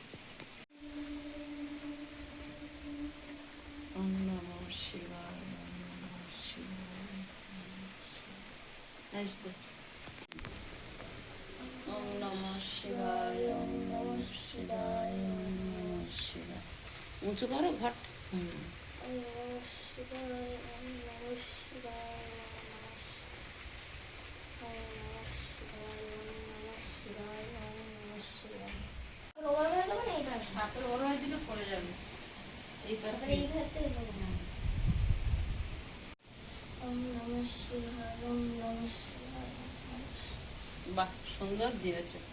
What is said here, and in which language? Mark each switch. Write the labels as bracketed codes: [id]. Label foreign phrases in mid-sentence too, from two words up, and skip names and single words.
[sa] ওম নমঃ শিবায়, ওম নমঃ শিবায়, ওম নমঃ শিবায়, ওম নমঃ শিবায়, ওম নমঃ শিবায়। [bn] উঁচু করো ঘট। [sa] ওম নমঃ শিবায়, ওম নমঃ শিবায়, ওম নমঃ শিবায়, ওম নমঃ শিবায়, ওম নমঃ শিবায়। [bn] হাতের ওর হয়ে দিলে পড়ে যাবে। বাহ, সুন্দর দিয়েছে।